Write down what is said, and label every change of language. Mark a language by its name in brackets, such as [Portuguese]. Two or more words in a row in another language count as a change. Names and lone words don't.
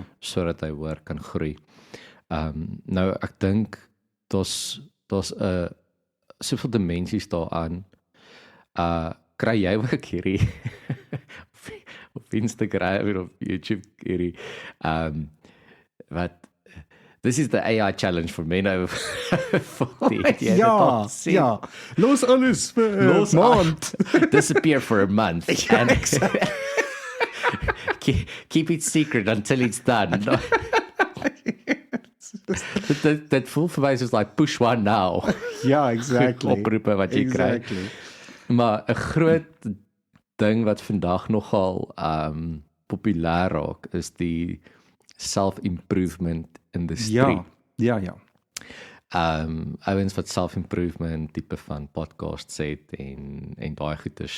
[Afrikaans] sodat hy hoër kan groei. Nou ek dink daar's soveel dimensies daaraan. Kry jy ook hierdie op Instagram en op YouTube hierdie wat [English] this is the AI challenge for men over 40. [Afrikaans] Ja. Los alles vir 'n maand. [English] Disappear for a month. [Afrikaans] Ja, [English] and keep it secret until it's done. That [Afrikaans] voel vir my soos [English] like push one now. [Afrikaans] Ja, exactly. Oproepe wat jy kry. Maar 'n groot ding wat vandag nogal populêr raak is die self-improvement industrie. Ja. Ouens wat self-improvement tipe van podcasts het en daai goeders.